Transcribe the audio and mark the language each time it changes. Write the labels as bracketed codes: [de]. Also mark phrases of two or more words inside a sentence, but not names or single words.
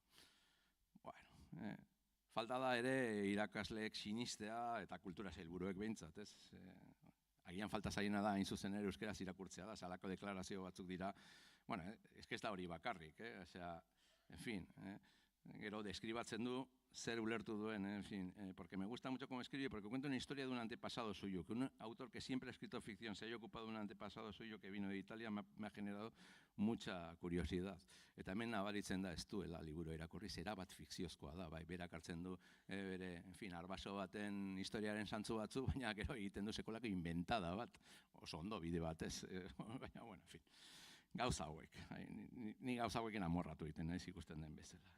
[eu] Bueno, falta da ere irakasleek sinistea eta kultura sailburuek behintzat, ez? Agian falta zaiena da, hain zuzen ere euskeraz irakurtzea da, salako deklarazio batzuk dira, bueno, ez da hori bakarrik, osea, [es] en fin, [eu] gero deskribatzen du zer ulertu duen, [es] en fin, porque me gusta mucho cómo escribe, porque cuenta una historia de un antepasado suyo, que un autor que siempre ha escrito ficción se haya ocupado de un antepasado suyo que vino de Italia me ha generado mucha curiosidad. [eu] Eta hemen nabaritzen da ez duela liburu irakurri, zera bat fikziozkoa da, bai, berak hartzen du, bere, [es] en fin, [eu] arbaso baten historiaren santzu batzu, baina gero egiten du sekolako inventada bat, oso ondo bide batez, baina, bueno, [es] en fin, [eu] gauza hauek, ni gauza hauekin amorratu egiten, naiz ikusten den bezala.